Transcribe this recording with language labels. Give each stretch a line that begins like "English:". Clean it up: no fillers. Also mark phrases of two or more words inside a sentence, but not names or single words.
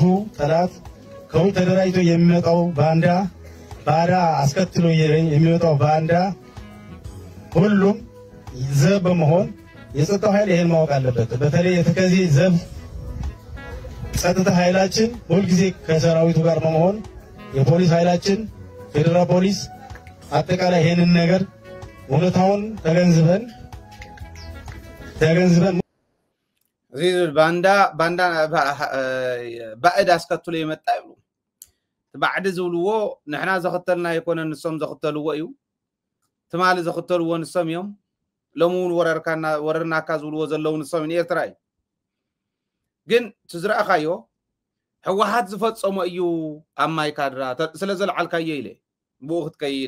Amharic: ጠላት ከውጭ ተደራጅቶ የሚመጣው ባዳ አስከትሎ የሚመጣው ባንዳ ሁሉም ዘብ በመሆን የጸጥታው ኃይል ይሄን ማወቅ አለበት። በተለይ የተከዚ ዘብ ጸጥታ ኃይላችን ሁልጊዜ ከሰራዊቱ ጋር በመሆን የፖሊስ ኃይላችን ፌደራል ፖሊስ አጠቃላይ ይሄንን ነገር ሁኔታውን ተገንዝበን
Tigrinya: እዚ ባንዳ
Amharic: ባዕድ አስከትሎ የመጣ
Tigrinya: ይብሉ ባዕድ ዝብልዎ ንሕና ዘኽተልና ይኮነ ንሶም ዘኽተልዎ እዩ ትማሊ ዘኽተልዎ ንሶም እዮም ለሙን ወረርናካ ዝብልዎ ዘለዉ ንሶም ኤርትራ እዩ ግን ትዝረአኻዮ ህወሓት ዝፈጸሞ እዩ ኣብ ማይካድራ ስለ ዘለዓልካዮ ኢለ ብኡ ክትከይድ